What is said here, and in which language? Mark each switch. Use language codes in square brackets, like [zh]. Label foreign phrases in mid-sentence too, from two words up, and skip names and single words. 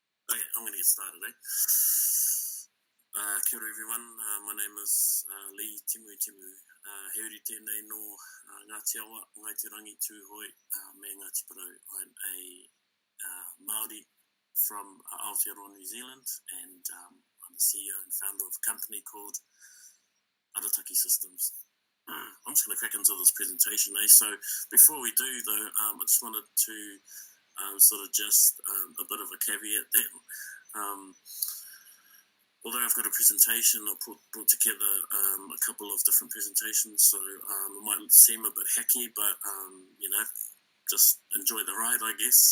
[en] Okay, I'm going to get started, eh? [mi] Kia ora [en] everyone, my name is Lee Timutimu. [mi] Heuri tēnei no Ngāti Awa, Ngai Te Rangi Tūhoi, me Ngāti Parau. [en] I'm a Maori from Aotearoa, New Zealand, and I'm the CEO and founder of a company called Arataki Systems. I'm just going to crack into this presentation, eh? So before we do, though, I just wanted to sort of just a bit of a caveat that although I've got a presentation, I brought together a couple of different presentations, so it might seem a bit hacky, but just enjoy the ride, I guess.